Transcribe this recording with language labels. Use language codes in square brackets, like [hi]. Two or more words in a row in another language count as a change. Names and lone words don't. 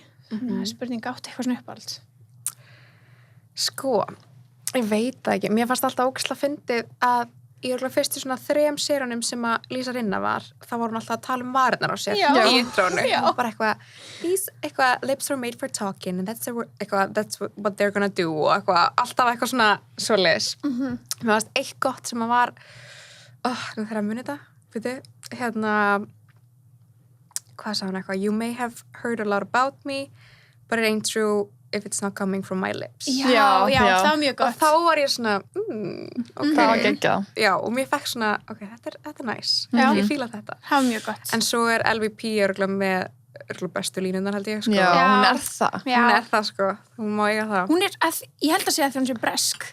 [is] Þannig að spurning átt eitthvað svona uppáhalds. Sko, ég veit það ekki. Mér fannst alltaf ógeðslega fyndið að í fyrstu svona 3 seríunum sem að Lísa Rinna var, þá var hún alltaf að tala varirnar á sér í intrónu. Og bara eitthvað, [en] lips are made for talking and that's what they're gonna do [is] og alltaf eitthvað svona svoleiðis. Mér fannst eitt gott sem að var nú þegar að muni þetta, hvað sagði hún eitthvað? [en] You may have heard a lot about me, but it ain't true if it's not coming from my lips. [is] Já, það var mjög gott. Og þá var ég svona, ok. Það var geggjað. Já, og mér fekk svona, ok, þetta er nice. Ég fíla þetta. Það var mjög gott. En svo er LVP örugglega með bestu línunar, held ég, sko. Já, hún er það. Hún er það, sko. Hún má eiga það. Ég held að segja að hún sé bresk.